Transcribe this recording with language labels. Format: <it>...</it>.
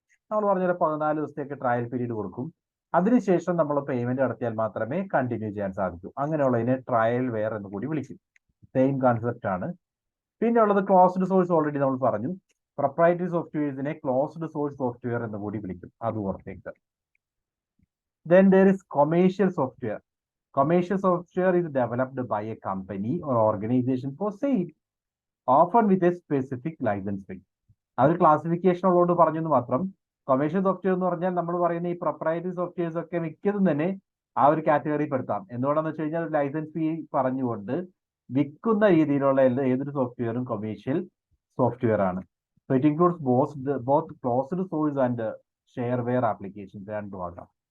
<ml>നമ്മൾ പറഞ്ഞ 14 ദിവസത്തേക്ക് ട്രയൽ പീരീഡ് കൊടുക്കും. അതിനുശേഷം നമ്മൾ പേയ്മെന്റ് നടത്തിയാൽ മാത്രമേ കണ്ടിന്യൂ ചെയ്യാൻ സാധിക്കൂ. അങ്ങനെയുള്ളതിനെ ട്രയൽ വെയർ എന്ന് കൂടി വിളിക്കും. സെയിം കോൺസെപ്റ്റ് ആണ്. പിന്നെ ഉള്ളത് ക്ലോസ്ഡ് സോഴ്സ്. ഓൾറെഡി നമ്മൾ പറഞ്ഞു. പ്രൊപ്രൈറ്ററി സോഫ്റ്റ്വെയർസിനെ ക്ലോസ്ഡ് സോഴ്സ് സോഫ്റ്റ്വെയർ എന്ന് കൂടി വിളിക്കും. അത് ഓർത്തേക്ക്.</ml> <en>Then there is commercial software. Commercial software is developed by a company or organization for sale, often with a specific license fee.</en> <ml>അത് ക്ലാസിഫിക്കേഷൻ ഉള്ളതുകൊണ്ട് പറഞ്ഞെന്ന് മാത്രം. കൊമേഴ്ഷ്യൽ സോഫ്റ്റ്വെയർ എന്ന് പറഞ്ഞാൽ നമ്മൾ പറയുന്ന ഈ പ്രൊപ്രൈറ്ററി സോഫ്റ്റ്വെയർസ് ഒക്കെ മിക്കതും തന്നെ ആ ഒരു കാറ്റഗറി പെടുത്താം. എന്തുകൊണ്ടാന്ന് വെച്ച് കഴിഞ്ഞാൽ ലൈസൻസ് ഫീ പറഞ്ഞുകൊണ്ട് വിൽക്കുന്ന രീതിയിലുള്ള ഏതൊരു സോഫ്റ്റ്വെയറും കൊമേഴ്ഷ്യൽ സോഫ്റ്റ്വെയർ ആണ്.</ml> <en>so it includes both closed source and shareware applications</en> <ml>രണ്ടും ആകാം.</ml>